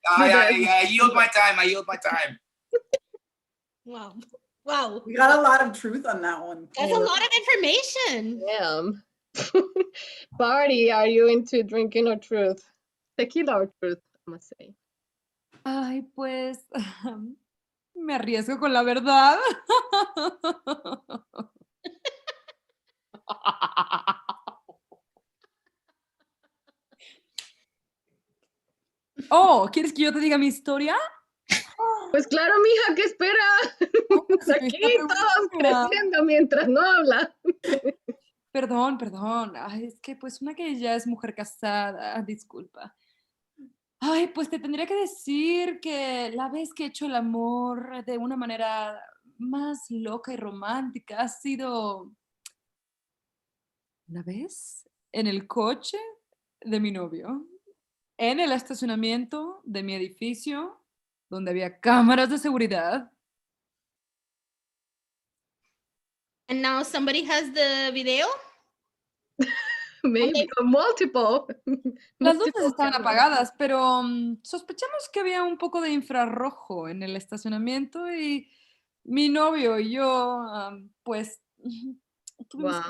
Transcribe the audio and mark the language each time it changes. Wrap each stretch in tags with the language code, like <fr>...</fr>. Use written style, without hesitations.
<en>I yield my time. Wow. We got a lot of truth on that one. That's a lot of information. Damn. Party, are you into drinking or truth? Tequila or truth, I must say.</en> <es>Ay, pues me arriesgo con la verdad. Oh, ¿quieres que yo te diga mi historia? Pues claro, mija, ¿qué espera? Pues aquí todos creciendo mientras no habla. Perdón. Ay, es que pues una que ya es mujer casada, disculpa. Ay, pues te tendría que decir que la vez que he hecho el amor de una manera más loca y romántica ha sido una vez en el coche de mi novio, en el estacionamiento de mi edificio, donde había cámaras de seguridad.</es> <en>And now somebody has the video? Maybe, or multiple.</en> <es>Las luces</es> <en>Multiple</en> <es>estaban</es> <en>cameras.</en> <es>apagadas, pero sospechamos que había un poco de infrarrojo en el estacionamiento y mi novio y yo, pues, tuvimos que</es>